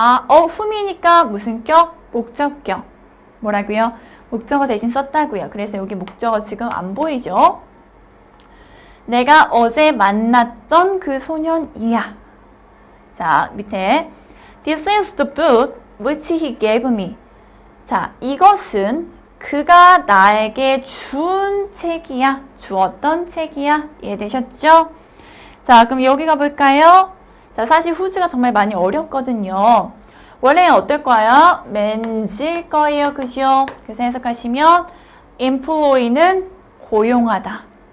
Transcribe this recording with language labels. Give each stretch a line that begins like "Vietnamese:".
Korean: whom이니까 무슨 격? 목적격. 뭐라고요? 목적어 대신 썼다고요. 그래서 여기 목적어 지금 안 보이죠? 내가 어제 만났던 그 소년이야. 자, 밑에
English: This is the book which he gave me.
Korean: 자, 이것은 그가 나에게 준 책이야. 주었던 책이야. 이해되셨죠? 자, 그럼 여기 가볼까요? 자, 사실 후즈가 정말 많이 어렵거든요. 원래는 어떨 거예요? 맨질 거예요. 그죠? 그래서 해석하시면 employ는 고용하다.